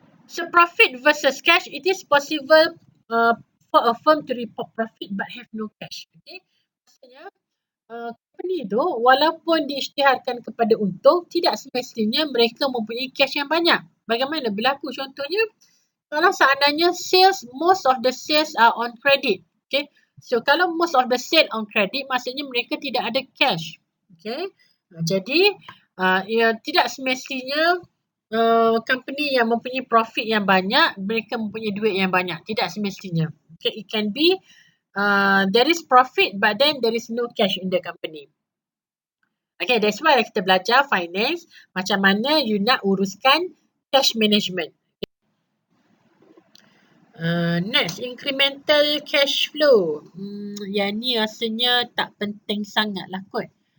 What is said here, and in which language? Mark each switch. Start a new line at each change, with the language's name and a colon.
English: So profit versus cash, it is possible for a firm to report profit but have no cash.
Malay: Okay, maksudnya company tu walaupun diisytiharkan kepada untung, tidak semestinya mereka mempunyai cash yang banyak. Bagaimana berlaku? Contohnya kalau seandainya sales,
English: most of the sales are on credit.
Malay: Okay, so kalau
English: most of the sale on credit,
Malay: maksudnya mereka tidak ada cash. Okay, jadi tidak semestinya company yang mempunyai profit yang banyak, mereka mempunyai duit yang banyak. Tidak semestinya.
English: Okay, it can be there is profit but then there is no cash in the company.
Malay: Okay,
English: that's why
Malay: kita belajar finance, macam mana you nak uruskan cash management. Next, incremental cash flow. Yang ni rasanya tak penting sangat lah kot.